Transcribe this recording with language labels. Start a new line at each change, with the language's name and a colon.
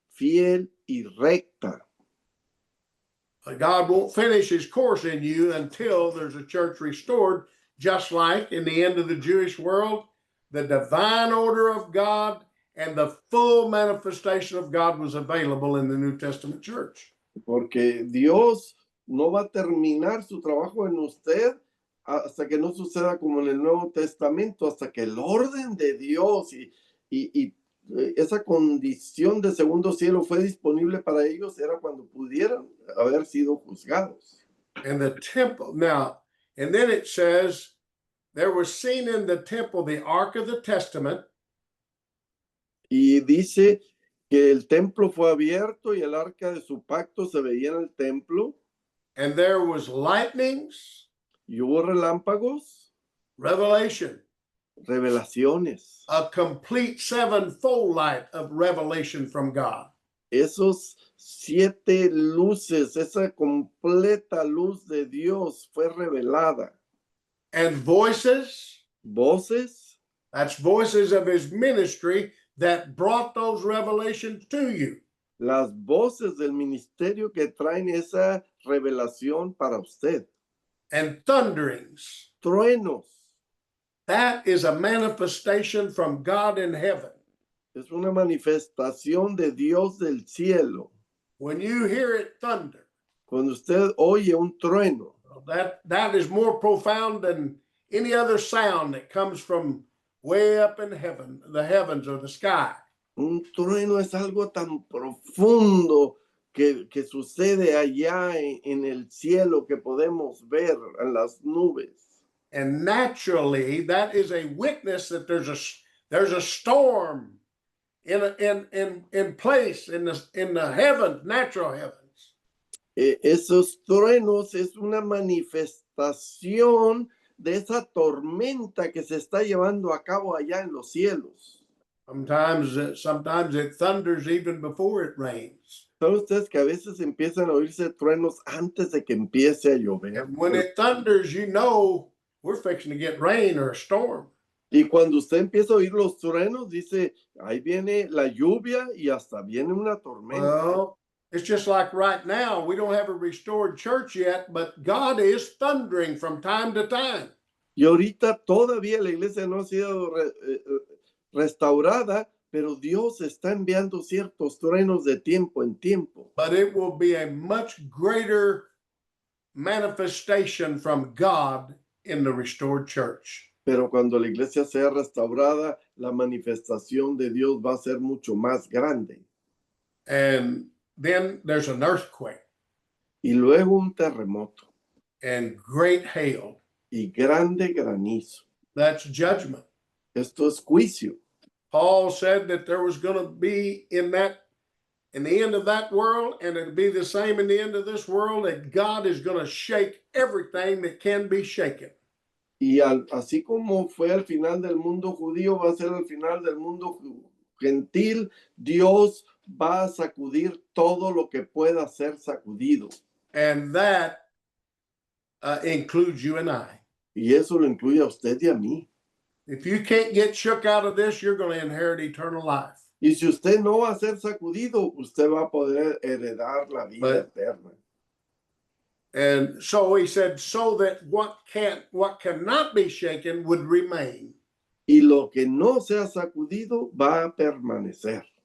Spanish: fiel y recta.
English: God won't finish his course in you until there's a church restored, just like in the end of the Jewish world, the divine order of God and the full manifestation of God was available in the New Testament church.
Spanish: Porque Dios no va a terminar su trabajo en usted hasta que no suceda como en el Nuevo Testamento, hasta que el orden de Dios y esa condición de segundo cielo fue disponible para ellos, era cuando pudieran haber sido juzgados.
English: And the temple, now, and then it says, there was seen in the temple the Ark of the Testament.
Spanish: Y dice que el templo fue abierto y el arca de su pacto se veía en el templo.
English: And there was lightnings,
Spanish: Y hubo relámpagos,
English: revelation,
Spanish: revelaciones.
English: a complete sevenfold light of revelation from God.
Spanish: Esos 7 luces, esa completa luz de Dios fue revelada.
English: And voices,
Spanish: Voces,
English: that's voices of his ministry that brought those revelations to you.
Spanish: las voces del ministerio que traen esa revelación para usted.
English: And thunderings,
Spanish: Truenos,
English: that is a manifestation from God in heaven.
Spanish: es una manifestación de Dios del cielo.
English: When you hear it thunder,
Spanish: Cuando usted oye un trueno,
English: that is more profound than any other sound that comes from way up in heaven, the heavens or the sky.
Spanish: un trueno es algo tan profundo que sucede allá en el cielo que podemos ver en las nubes.
English: And naturally, that is a witness that there's a storm in place in the heavens, natural heavens.
Spanish: Esos truenos es una manifestación de esa tormenta que se está llevando a cabo allá en los cielos.
English: Sometimes it thunders even before it rains.
Spanish: ¿Saben ustedes que a veces empiezan a oírse truenos antes de que empiece a llover?
English: And when it thunders, you know we're fixing to get rain or a storm.
Spanish: Y cuando usted empieza a oír los truenos, dice, ahí viene la lluvia y hasta viene una tormenta.
English: Well, it's just like right now, we don't have a restored church yet, but God is thundering from time to time.
Spanish: Y ahorita todavía la iglesia no ha sido restaurada, pero Dios está enviando ciertos truenos de tiempo en tiempo.
English: But it will be a much greater manifestation from God in the restored church.
Spanish: Pero cuando la iglesia sea restaurada, la manifestación de Dios va a ser mucho más grande.
English: And then there's an earthquake
Spanish: Y luego un terremoto
English: and great hail.
Spanish: y grande granizo.
English: That's judgment.
Spanish: Esto es juicio.
English: Paul said that there was going to be in the end of that world, and it'll be the same in the end of this world, that God is going to shake everything that can be shaken.
Spanish: Y así como fue al final del mundo judío, va a ser al final del mundo gentil. Dios va a sacudir todo lo que pueda ser sacudido.
English: And that includes you and I.
Spanish: Y eso lo incluye a usted y a mí.
English: If you can't get shook out of this, you're going to inherit eternal life.
Spanish: Y si usted no va a ser sacudido, usted va a poder heredar la vida eterna.
English: And so he said, so that what cannot be shaken would remain.
Spanish: Y lo que no sea sacudido va a permanecer.